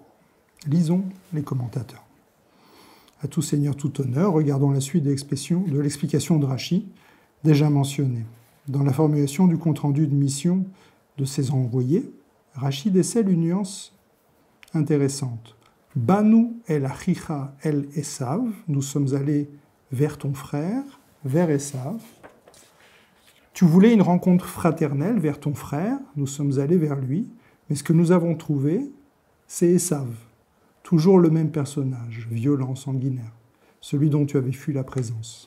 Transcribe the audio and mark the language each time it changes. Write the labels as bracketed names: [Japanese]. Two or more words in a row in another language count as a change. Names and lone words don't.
[French] Lisons les commentateurs. À tout seigneur, tout honneur, regardons la suite de l'explication de Rashi, déjà mentionnée. Dans la formulation du compte-rendu de mission de ses envoyés, Rashi décèle une nuance intéressante. [Hebrew] באנו אל אחיך אל עשו, [French] nous sommes allés vers ton frère, vers Esav. Tu voulais une rencontre fraternelle vers ton frère, nous sommes allés vers lui, mais ce que nous avons trouvé, c'est Esav. Toujours le même personnage, violent, sanguinaire, celui dont tu avais fui la présence.